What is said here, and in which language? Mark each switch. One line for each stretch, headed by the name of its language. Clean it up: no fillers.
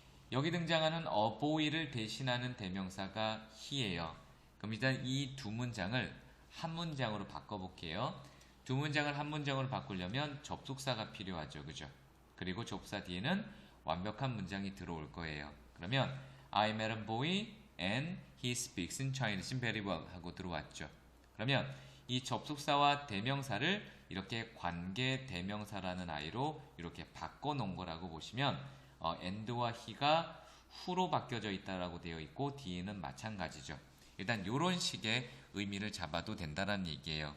Korean: 여기 등장하는 a boy를 대신하는 대명사가 he예요. 그럼 일단 이 두 문장을 한 문장으로 바꿔볼게요. 두 문장을 한 문장으로 바꾸려면 접속사가 필요하죠, 그죠? 그리고 접사 뒤에는 완벽한 문장이 들어올 거예요. 그러면
English: I met a boy and he speaks in Chinese very well
Korean: 하고 들어왔죠. 그러면 이 접속사와 대명사를 이렇게 관계 대명사라는 아이로 이렇게 바꿔놓은 거라고 보시면 and와 he가 후로 바뀌어져 있다라고 되어 있고 뒤에는 마찬가지죠. 일단 이런 식의 의미를 잡아도 된다는 얘기예요.